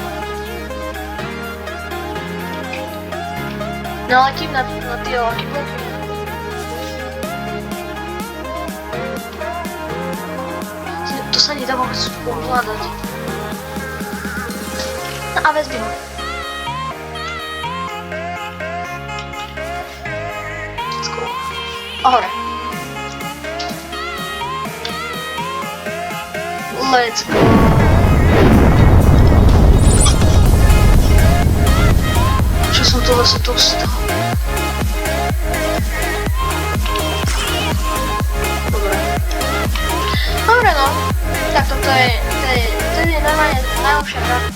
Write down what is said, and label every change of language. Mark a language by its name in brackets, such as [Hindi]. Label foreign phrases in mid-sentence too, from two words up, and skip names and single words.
[Slovak] Naletím na tie laky bloky. To sa nedá vôbec ovládať. No a vezmi ho. [English] Let's go. [Slovak] A hore. [English] Let's go. [Slovak] Čo som to zase dostal? Dobre no. Tak toto je normálne najlepšia hra.